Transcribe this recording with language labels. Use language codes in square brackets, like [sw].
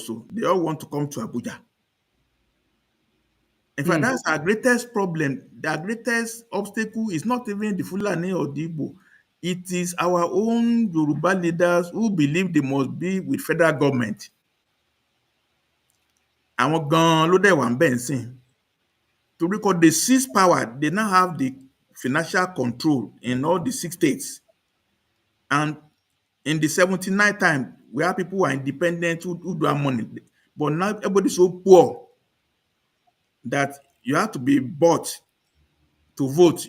[en] So they all want to come to Abuja. In fact, Mm. that's our greatest problem. The greatest obstacle is not even the Fulani or the Igbo. It is our own Yoruba leaders who believe they must be with federal government. [yo] Àwọn gan ló dẹ̀ wà ń bẹ̀ ń sìn. [en] To record they seize power, they now have the financial control in all the 6 states. And in the 79 time, we have people who are independent who do have money. But now everybody's so poor that you have to be bought to vote.